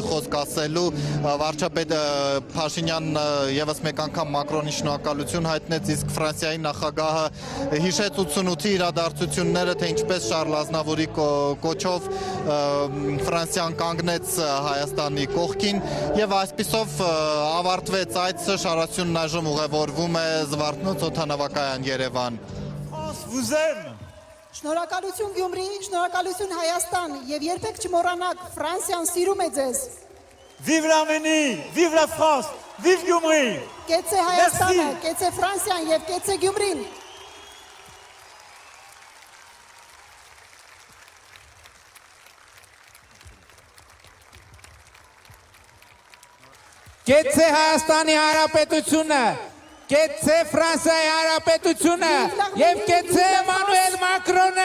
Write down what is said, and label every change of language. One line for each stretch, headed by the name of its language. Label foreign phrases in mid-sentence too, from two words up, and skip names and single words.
Armenian: խոսք ասելու, վարչապետ Փաշինյանն եւս մեկ անգամ Մակրոնի շնորհակալություն հայտնեց, իսկ Ֆրանսիայի նախագահը հիշեց 88-ի իրադարձությունները, թե ինչպես Շարլ Ազնավուրի կոչով Ֆրանսիան կանգնեց Հայաստանի կողքին եւ այսպիսով ավարտվեց այցը, շարասյունն այժմ ուղևորվում է Զվարթնոց օդանավակայան Երևան։ Շնորհակալություն Գյումրի, շնորհակալություն Հայաստան եւ երբեք չմոռանաք Ֆրանսիան սիրում է ձեզ։
French: Vive l'Arménie, vive la France, vive Gyumri։
Armenian: Կեցե Հայաստանը, կեցե Ֆրանսիան եւ կեցե Գյումրին։ Կեցե Հայաստանի Հանրապետությունը, կեցե Ֆրանսիայի Հանրապետությունը եւ կեցե Էմանուել Մակրոնը։